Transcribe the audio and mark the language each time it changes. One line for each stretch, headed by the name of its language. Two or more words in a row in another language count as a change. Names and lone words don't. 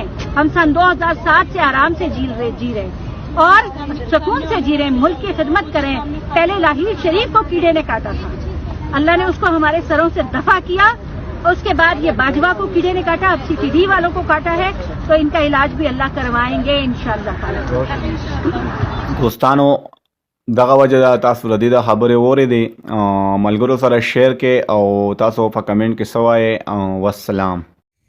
Urdu: ہم سن 2007 سے آرام سے جی رہے ہیں اور سکون سے جی رہے ہیں. ملک کی خدمت کریں. پہلے لاہور شریف کو کیڑے نے کاٹا تھا، اللہ نے اس کو ہمارے سروں سے دفع کیا. اس کے بعد یہ باجوہ کو کیڑے نے کاٹا، اب CTD والوں کو کاٹا ہے. تو ان کا علاج بھی اللہ کروائیں گے
Arabic: انشاءاللہ تعالی.
Pashto: دوستانو دغه وجه ده، تاسو د دې د خبرې واورېدې. ملګرو سره شیر کې او تاسو په کمنټ کې څه وایئ. والسلام.